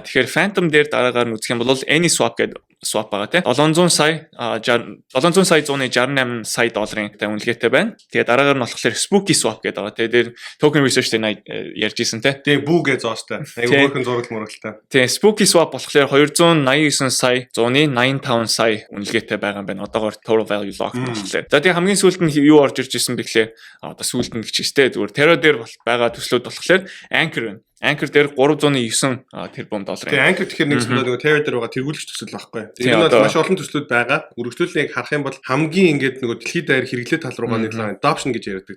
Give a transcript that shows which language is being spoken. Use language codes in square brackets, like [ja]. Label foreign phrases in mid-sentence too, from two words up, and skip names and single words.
[mn] Тэгэхээр Phantom дээр дараагаар нь үзэх юм бол AnySwap гэдэг swap байгаа тийм 700 сая 168 сая долларын үнэлгээтэй байна. Тэгээ дараагаар нь болохоор Spooky Swap гэдэг байгаа. Тэгээ дээр [en] token research [mn] дээр ярьж исэн тийм. Тэгээ бүүгээ зоостой. Айгу хөөрхөн зураг мурагтай. Тэгээ Spooky Swap болохоор 289 сая 185 сая үнэлгээтэй байгаа юм байна. Одоогоор [en] total value lock [mn] болохоор. За тэгээ хамгийн сүүлд нь юу орж ирж исэн бэ гэхлээр одоо сүүлд нь гэжтэй зүгээр Terra дээр байгаа төслүүд болохоор Anchor байна. Anchor дээр 309 тэрбум доллар. Тэгээ Anchor тэгэхээр нэг зүйл нөгөө Terra дээр байгаа тэргүүлэгч төсөл байхгүй. Энэ бол маш олон төслүүд байгаа. Үргэлжлүүлнийг харах юм бол хамгийн ингээд нөгөө дэлхийд даяар хэрэглээ тал руугаа нэг adoption гэж ярьдаг.